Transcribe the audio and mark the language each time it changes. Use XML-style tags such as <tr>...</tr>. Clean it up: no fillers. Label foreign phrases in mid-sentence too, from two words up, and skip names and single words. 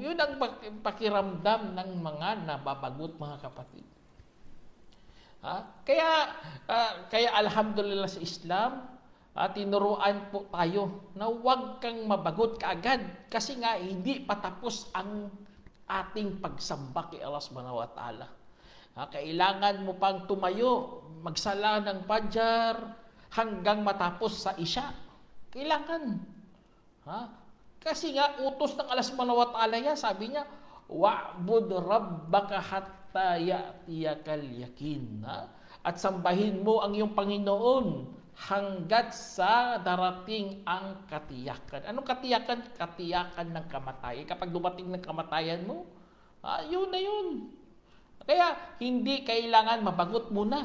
<tl>Yun ang pakiramdam ng mga nababagot, mga kapatid. Kaya alhamdulillah sa Islam, tinuruan po tayo na huwag kang mabagot kaagad. Kasi nga, hindi patapos ang ating pagsamba kay Allah</tl> <ar>subhanahu wa ta'ala.</ar> <tl>Kailangan mo pang tumayo, magsala ng Fajr hanggang matapos sa Isya. Kailangan. Kasi nga, utos ng Allah</tl> <ar>subhanahu wa ta'ala</ar> <tl>yan, sabi niya,</tl> <ar>wa'bud rabbaka hatta ya'tiyakal yakin.</ar> <tl>At sambahin mo ang iyong Panginoon hanggat sa darating ang katiyakan. Anong katiyakan? Katiyakan ng kamatayan. Kapag dumating ng kamatayan mo, yun na yun. Kaya hindi kailangan mabagot muna.</tl>